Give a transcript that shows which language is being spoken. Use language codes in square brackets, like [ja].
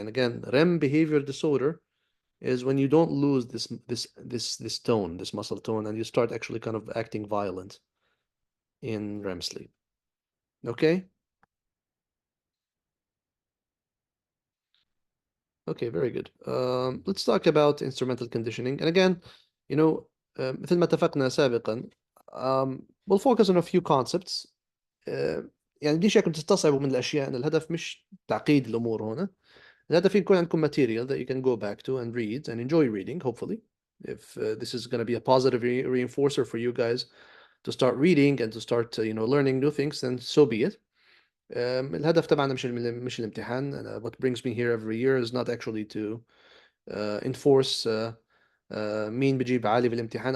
[en] And again, REM behavior disorder is when you don't lose this tone, this muscle tone, and you start actually kind of acting violent in REM sleep. Okay? Okay, very good. Let's talk about instrumental conditioning. And again, you know, [ar] مثل ما اتفقنا سابقا, [en] we'll focus on a few concepts. [ar] يعني بديش اياكم تستصعبوا من الاشياء، ان الهدف مش تعقيد الامور هنا. الهدف يكون عندكم [en] material that you can go back to and read and enjoy reading, hopefully. If this is going to be a positive reinforcer for you guys to start reading and to start learning new things, then so be it. [ar] الهدف تبعنا مش الامتحان. [en] What brings me here every year is not actually to enforce [ar] مين بيجيب عالي بالامتحان.